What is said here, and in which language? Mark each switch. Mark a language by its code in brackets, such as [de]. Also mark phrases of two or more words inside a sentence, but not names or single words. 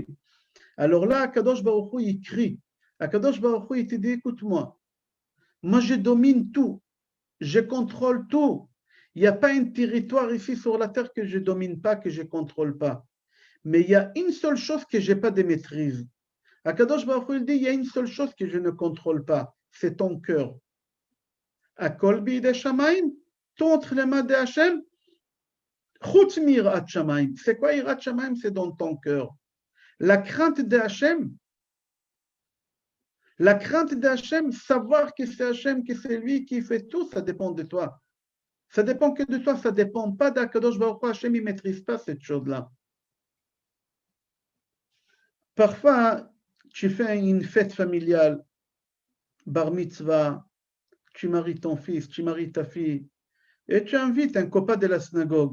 [fr] Alors là, [he] הקדוש ברוך הוא, [fr] il crie. [he] הקדוש ברוך הוא, [fr] il te dit, écoute-moi, moi je domine tout. Je contrôle tout. Il n'y a pas un territoire ici sur la terre que je ne domine pas, que je ne contrôle pas. Mais il y a une seule chose que je n'ai pas de maîtrise. [he] הקדוש ברוך הוא [fr] dit, il y a une seule chose que je ne contrôle pas, c'est ton cœur. [he] הכל בידי שמים, [fr] tout entre les mains de Hachem, [he] חוץ מיראת שמים. [fr] C'est quoi [he] יראת שמים? [fr] C'est dans ton cœur. La crainte de Hachem, savoir que c'est Hachem, que c'est lui qui fait tout, ça dépend de toi. Ça dépend que de toi, ça ne dépend pas d' [he] הקדוש ברוך הוא. [fr] Hachem, il ne maîtrise pas cette chose-là. Parfois, tu fais une fête familiale, bar mitzvah, tu maries ton fils, tu maries ta fille, et tu invites un copain de la synagogue.